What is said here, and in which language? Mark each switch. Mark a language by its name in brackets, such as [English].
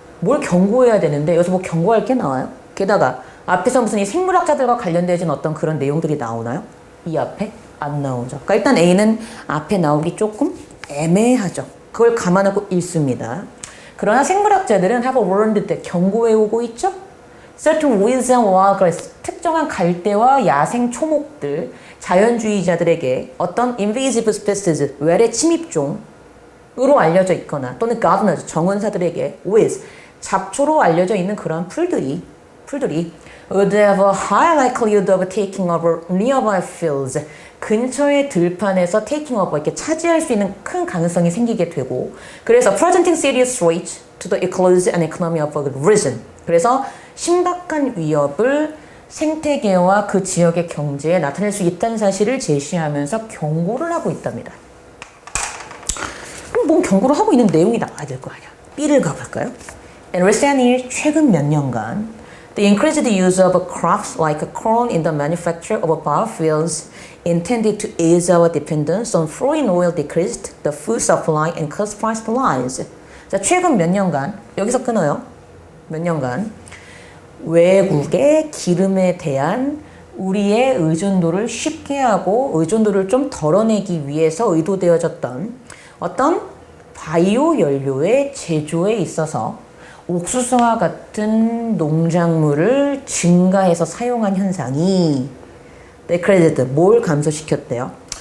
[Korean] 뭘 경고해야 되는데 여기서 뭐 경고할 게 나와요? 게다가 앞에서 무슨 이 생물학자들과 관련되어진 어떤 그런 내용들이 나오나요? 이 앞에 안 나오죠. 그러니까 일단 A는 앞에 나오기 조금 애매하죠. 그걸 감안하고 읽습니다. 그러나 생물학자들은 [English] have warned that [Korean] 경고해 오고 있죠. [English] Certain weeds and wildgrass, [Korean] 특정한 갈대와 야생 초목들, 자연주의자들에게 어떤 [English] invasive species, [Korean] 외래 침입종으로 알려져 있거나 또는 [English] gardeners, [Korean] 정원사들에게 [English] with, [Korean] 잡초로 알려져 있는 그러한 풀들이 [English] would have a high likelihood of taking over nearby fields. [Korean] 근처의 들판에서 [English] taking over, [Korean] 이렇게 차지할 수 있는 큰 가능성이 생기게 되고, 그래서 [English] presenting serious threat to the ecology and economy of a region. [Korean] 그래서 심각한 위협을 생태계와 그 지역의 경제에 나타낼 수 있다는 사실을 제시하면서 경고를 하고 있답니다. 그럼 뭔 경고를 하고 있는 내용이 나와야 될 거 아니야. B를 가볼까요? [English] In recent years, [Korean] 최근 몇 년간 [English] the increased use of crops like corn in the manufacture of biofuels intended to ease our dependence on foreign oil decreased the food supply and caused price to rise. [Korean] 자, 최근 몇 년간, 여기서 끊어요. 몇 년간 외국의 기름에 대한 우리의 의존도를 쉽게 하고 의존도를 좀 덜어내기 위해서 의도되어졌던 어떤 바이오 연료의 제조에 있어서 옥수수와 같은 농작물을 증가해서 사용한 현상이 decreased, 뭘 감소시켰대요?